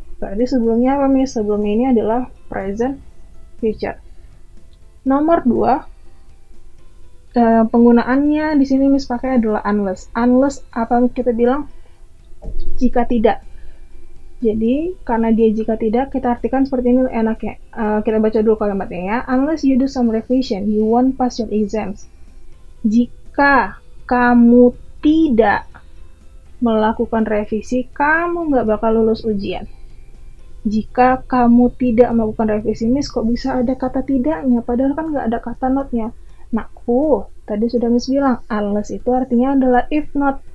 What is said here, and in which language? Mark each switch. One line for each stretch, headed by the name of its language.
Indonesian: Berarti sebelumnya apa, Miss? Sebelumnya ini adalah present future. Nomor 2, penggunaannya di sini Miss pakai adalah unless. Unless apa kita bilang? Jika tidak. Jadi, karena dia jika tidak, kita artikan seperti ini enaknya. Kita baca dulu kalimatnya ya.
English: Unless you do some revision, you won't pass your exams.
Indonesian: Jika kamu tidak melakukan revisi, kamu nggak bakal lulus ujian. Jika kamu tidak melakukan revisi, Miss, kok bisa ada kata tidaknya? Padahal kan nggak ada kata not-nya. Nakku, tadi sudah Miss bilang, unless itu artinya adalah if not.